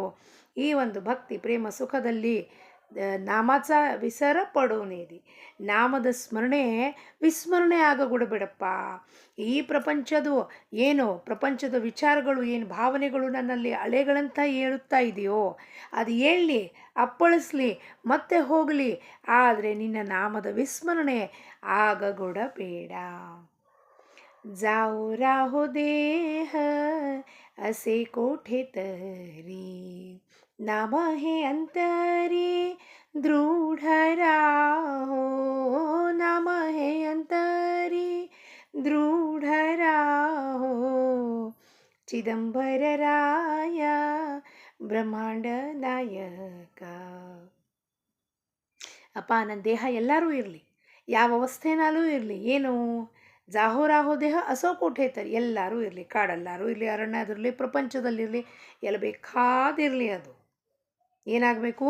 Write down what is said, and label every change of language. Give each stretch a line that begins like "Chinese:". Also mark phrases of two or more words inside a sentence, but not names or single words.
Kannada: ಈ ಒಂದು ಭಕ್ತಿ ಪ್ರೇಮ ಸುಖದಲ್ಲಿ
Marathi: नामच विसर पडोनेदी,
Kannada: ನಾಮದ ಸ್ಮರಣೆ ವಿಸ್ಮರಣೆ ಆಗಗೊಡಬೇಡಪ್ಪ. ಈ ಪ್ರಪಂಚದ ವಿಚಾರಗಳು, ಏನು ಭಾವನೆಗಳು ನನ್ನಲ್ಲಿ ಅಲೆಗಳಂತ ಏಳುತ್ತಾ ಇದೆಯೋ ಅದು ಏಳಲಿ, ಅಪ್ಪಳಿಸ್ಲಿ, ಮತ್ತೆ ಹೋಗಲಿ, ಆದರೆ ನಿನ್ನ ನಾಮದ ವಿಸ್ಮರಣೆ ಆಗಗೊಡಬೇಡ.
Marathi: जाओ राहो देह असे कोठे तरी, नाम हे अंतरी दृढ राहो, नाम हे अंतरी दृढ राहो,
Kannada: ಚಿದಂಬರ ರಾಯ ಬ್ರಹ್ಮಾಂಡ ನಾಯಕ. ಅಪ್ಪ, ನನ್ನ ದೇಹ ಎಲ್ಲರೂ ಇರಲಿ, ಯಾವ ಅವಸ್ಥೆನಲ್ಲೂ ಇರಲಿ, ಏನು
Marathi: जाहो देह असो कोठे तरी,
Kannada: ಎಲ್ಲರೂ ಇರಲಿ, ಕಾಡಲ್ಲಾರು ಇರಲಿ, ಅರಣ್ಯದಿರಲಿ, ಪ್ರಪಂಚದಲ್ಲಿರಲಿ, ಎಲ್ಲಿ ಬೇಕಾದಿರಲಿ, ಅದು ಏನಾಗಬೇಕು?